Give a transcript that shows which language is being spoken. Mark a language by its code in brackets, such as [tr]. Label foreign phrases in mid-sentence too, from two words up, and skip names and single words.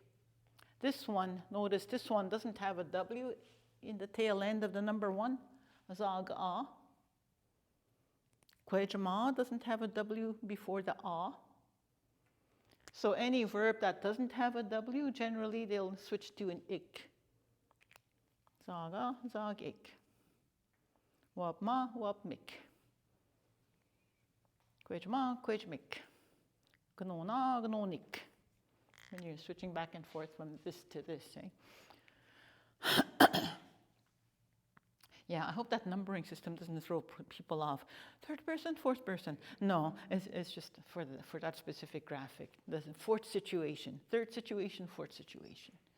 [en] This one, notice this one doesn't have a W in the tail end of the number 1. Zag-a. Kwejama doesn't have a W before the a. So any verb that doesn't have a W, generally they'll switch to an ik. [pot] Zaga, zag-ik. Wabma, wabmik. Kwejama, kwejmik. Gnona, gnonik. [en] And you're switching back and forth from this to this, eh? Yeah, I hope that numbering system doesn't throw people off. Third person, fourth person. No, it's just for that specific graphic. The fourth situation, third situation, fourth situation.